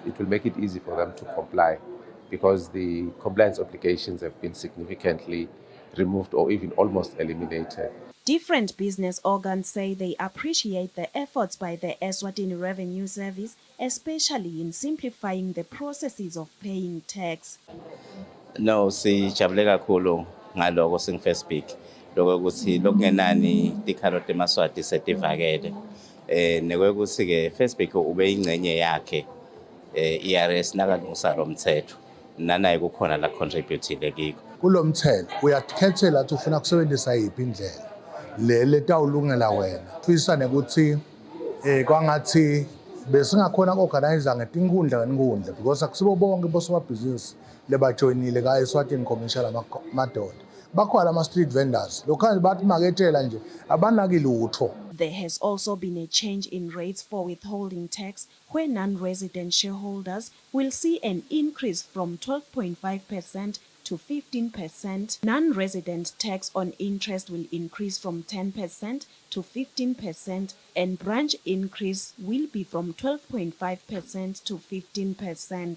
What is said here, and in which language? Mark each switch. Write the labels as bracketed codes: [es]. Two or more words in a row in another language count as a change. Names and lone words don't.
[en] It will make it easy for them to comply, because the compliance obligations have been significantly removed or even almost eliminated. Different business organs say they appreciate the efforts by the Eswatini Revenue Service, especially in simplifying the processes of paying tax. No, [ss] sijabule kakhulu ngaloko singi-first speak lokho ukuthi lokungenani tikhalo temaswati setivakele nekwekuthi ke first speak ube ingcenye yakhe ERS nakalungisa lo mthetho nanaye kukhona la contributile kiko kulo mthetho uyakhethela ukuthi ufuna kusebenzisa yiphi indlela le tawulungela wena twisane ukuthi kwangathi besingakhona organizer ngetinkundla ngetinkundla, because akusibo bonke bosomabhizinisi lebajoyinile ka Eswatini commercial amadoda bakhona ama [en] street vendors [ss] lokhanje bathi maketela nje abanaki lutho. [en] There has also been a change in rates for withholding tax, where non-resident shareholders will see an increase from 12.5% to 15%. Non-resident tax on interest will increase from 10% to 15%, and branch increase will be from 12.5% to 15%.